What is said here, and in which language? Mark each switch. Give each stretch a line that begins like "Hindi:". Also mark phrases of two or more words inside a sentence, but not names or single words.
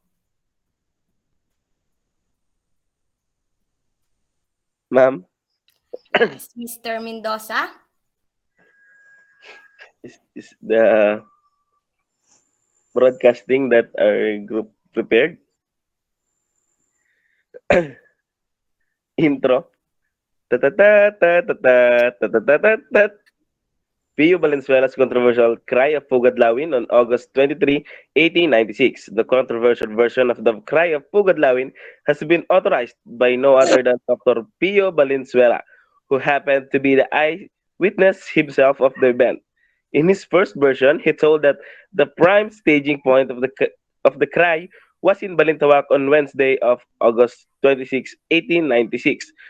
English: Ma'am, Yes, Mr. Mendoza. is the broadcasting that our group prepared. Intro. Ta ta ta ta ta ta ta ta ta ta. Pio Valenzuela's controversial Cry of Pugadlawin on August 23, 1896. The controversial version of the Cry of Pugadlawin has been authorized by no other than Dr. Pio Valenzuela, who happened to be the eyewitness himself of the event. In his first version, he told that the prime staging point of the cry was in Balintawak on Wednesday of August 26, 1896.